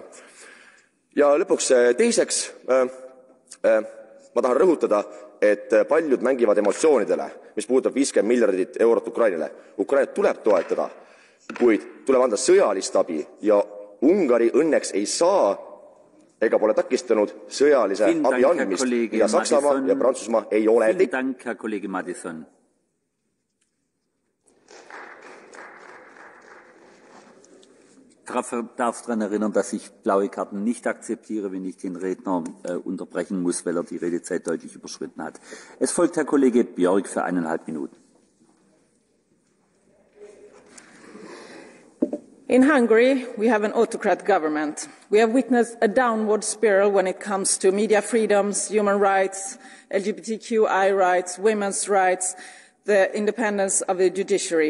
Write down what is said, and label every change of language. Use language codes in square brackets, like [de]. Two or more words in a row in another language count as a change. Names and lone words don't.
[et] Ja lõpuks teiseks, ma tahan rõhutada, et paljud mängivad emotsioonidele. mis puudutab 50 miljardit eurot Ukrainale. Ukrainat tuleb toetada, kuid tuleb anda sõjalist abi ja Ungari õnneks ei saa ega pole takistanud sõjalise abi andmist ja Saksamaa ja Prantsusmaa ei ole. [de] Darf daran erinnern, dass ich blaue Karten nicht akzeptiere, wenn ich den Redner unterbrechen muss, weil die Redezeit deutlich überschritten hat. Es folgt Herr Kollege Björk für 1,5 Minuten. [en] In Hungary, we have an autocrat government. We have witnessed a downward spiral when it comes to media freedoms, human rights, LGBTQI rights, women's rights, the independence of the judiciary.